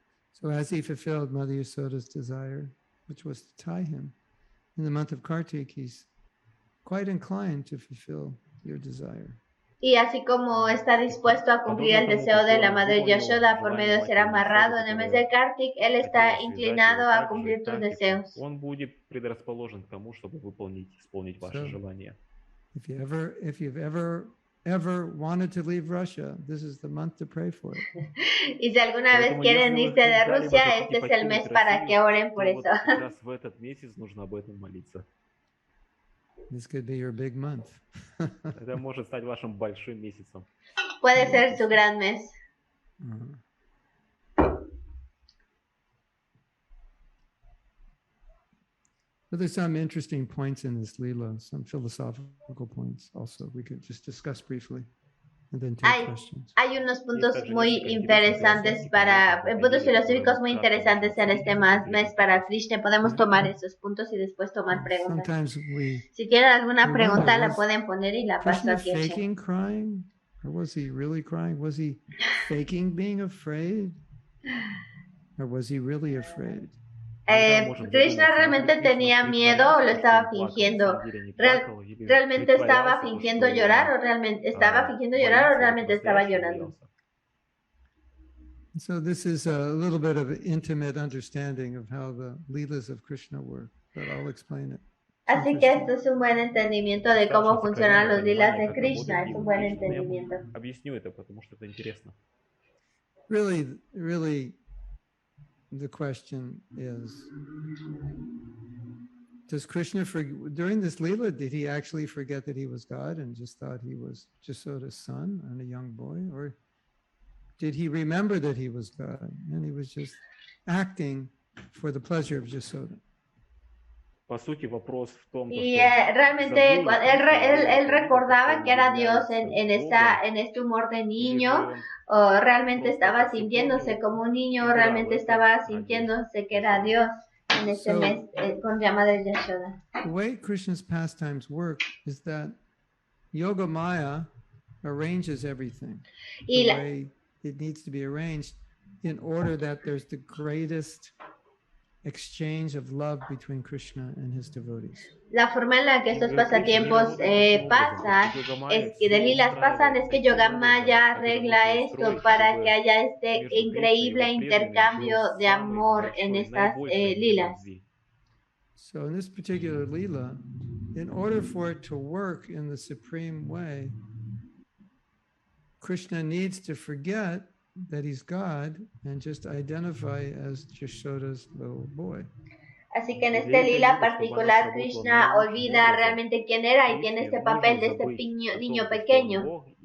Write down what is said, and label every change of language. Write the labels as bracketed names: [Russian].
[English] So as he fulfilled Mother Yasoda's desire, which was to tie him, in the month of Kartik, he's quite inclined to fulfill your desire. [Spanish] Y así como está dispuesto a cumplir el deseo de la Madre Yashoda por medio de ser amarrado en el mes de Kartik, él está inclinado a cumplir tus deseos. [Russian] Он будет предрасположен к тому, чтобы исполнить ваши желания. [English] If you've ever wanted to leave Russia, this is the month to pray for it. [Spanish] Y si alguna vez quieren irse de Rusia, este es el mes para que oren por eso. [Russian] Как раз в этот месяц нужно об этом молиться. [English] This could be your big month. [Russian] Это может стать вашим большим месяцем. [Spanish] Puede ser su gran mes. [English] But there's some interesting points in this Leela, some philosophical points also. We could just discuss briefly and then take questions. [Spanish] Hay unos puntos muy interesantes puntos filosóficos muy interesantes en este mes para Krishna. Podemos tomar esos puntos y después tomar preguntas. Si tienen alguna pregunta la pueden poner y la paso aquí. [English] Faking crying? Or was he really crying? Was he faking being afraid? Or was he really afraid? [Spanish] Krishna realmente tenía miedo o lo estaba fingiendo. ¿Realmente estaba fingiendo llorar o realmente estaba llorando? [English] So this is a little bit of an intimate understanding of how the Leelas of Krishna work, but I'll explain it. [Spanish] Así que esto es un buen entendimiento de cómo funcionan los lilas de Krishna, es un buen entendimiento. [Russian] Объясню это, потому что это интересно. [English] Really, the question is, does Krishna, during this Leela, did he actually forget that he was God and just thought he was Jasoda's son and a young boy? Or did he remember that he was God and he was just acting for the pleasure of Yashoda. [Russian] По сути, вопрос в том, [Spanish] Y realmente él recordaba que era Dios en este humor de niño, o realmente estaba sintiéndose como un niño, realmente estaba sintiéndose que era Dios en este mes con llama de Yashoda. [English] The way Krishna's pastimes work is that Yoga Maya arranges everything the way it needs to be arranged in order that there's the greatest exchange of love between Krishna and his devotees. [Spanish] La forma en la que estos pasatiempos pasan, es que de lilas pasan, es que Yogamaya arregla esto para que haya este increíble intercambio de amor en estas lilas. [English] So in this particular lila, in order for it to work in the supreme way, Krishna needs to forget that he's God and just identify as Yashoda's little boy. [Spanish] Así que en este lila particular, Krishna olvida realmente quién era y tiene este papel de este niño pequeño.